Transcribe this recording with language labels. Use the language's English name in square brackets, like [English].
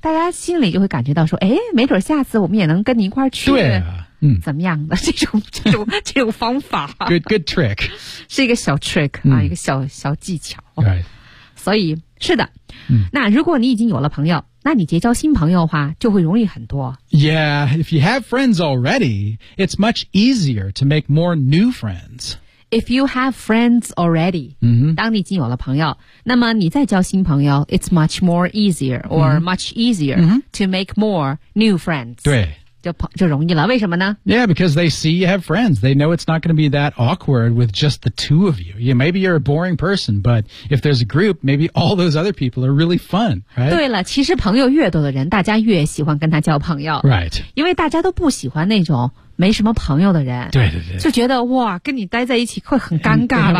[Chinese] 大家心里就会感觉到说，哎，没准下次我们也能跟你一块儿去。对啊。嗯，怎么样的这种方法 [English] good trick [Chinese] 是一个小 trick、嗯、啊，一个小技巧、 [English] right. [Chinese] 所以是的、嗯、那如果你已经有了朋友，那你结交新朋友的话就会容易很多。 [English] Yeah, if you have friends already, it's much easier to make more new friends. If you have friends already、嗯、 [Chinese] 当你已经有了朋友，那么你再交新朋友 [English] It's much more easier or、嗯、 much easier to make more new friends. [Chinese] 对，就容易了。为什么呢？ [English] Yeah, because they see you have friends. They know it's not going to be that awkward with just the two of you. Yeah, maybe you're a boring person, but if there's a group, maybe all those other people are really fun, right? [Chinese] 对了，其实朋友越多的人，大家越喜欢跟他交朋友。 [English] Right. [Chinese] 因为大家都不喜欢那种没什么朋友的人。对对对。就觉得，哇，跟你待在一起会很尴尬吧。